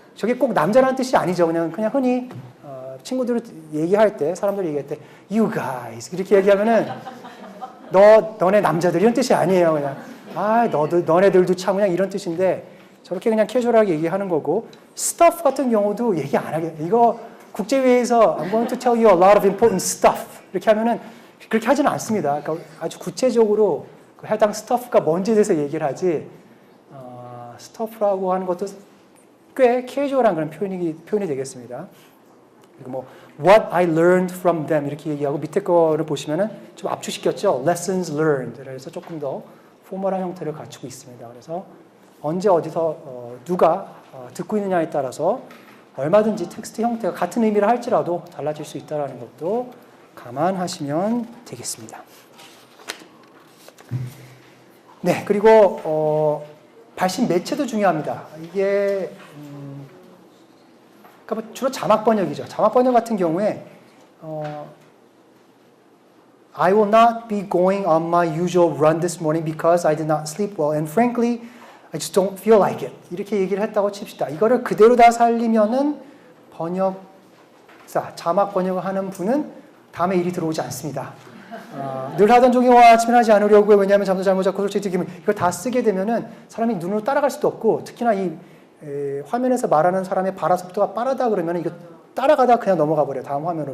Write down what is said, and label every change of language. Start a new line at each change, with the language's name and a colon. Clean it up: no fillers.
Korean: 저게 꼭 남자라는 뜻이 아니죠. 그냥 흔히 친구들 얘기할 때, 사람들 얘기할 때 you guys 이렇게 얘기하면은 너네 남자들 이런 뜻이 아니에요. 그냥 너네들도 참 그냥 이런 뜻인데 저렇게 그냥 캐주얼하게 얘기하는 거고, stuff 같은 경우도 얘기 안 하게. 이거 국제회의에서
English: I'm going to tell you a lot of important stuff
Korean: 이렇게 하면은 그렇게 하지는 않습니다. 그러니까 아주 구체적으로 그 해당 stuff가 뭔지에 대해서 얘기를 하지, stuff라고 하는 것도 꽤 캐주얼한 그런 표현이 되겠습니다. 그리고 뭐
English: what I learned from them
Korean: 이렇게 얘기하고 밑에 거를 보시면은 좀 압축시켰죠.
English: lessons learned.
Korean: 그래서 조금 더 포멀한 형태를 갖추고 있습니다. 그래서 언제 어디서 누가 듣고 있느냐에 따라서 얼마든지 텍스트 형태가 같은 의미를 할지라도 달라질 수 있다는 것도 감안하시면 되겠습니다. 네, 그리고 발신 매체도 중요합니다. 이게 그러니까 주로 자막 번역이죠. 자막 번역 같은 경우에
English: I will not be going on my usual run this morning because I did not sleep well and frankly I just don't feel like it.
Korean: 이렇게 얘기를 했다고 칩시다. 이거를 그대로 다 살리면은 번역사, 자막 번역을 하는 분은 다음에 일이 들어오지 않습니다. 늘 하던 종이와 아침에 하지 않으려고요. 왜냐하면 잠도 잘못 잡고 솔직히 듣기면 이걸 다 쓰게 되면은 사람이 눈으로 따라갈 수도 없고, 특히나 이 화면에서 말하는 사람의 발화 속도가 빠르다 그러면 이거 따라가다 그냥 넘어가 버려요. 다음 화면으로.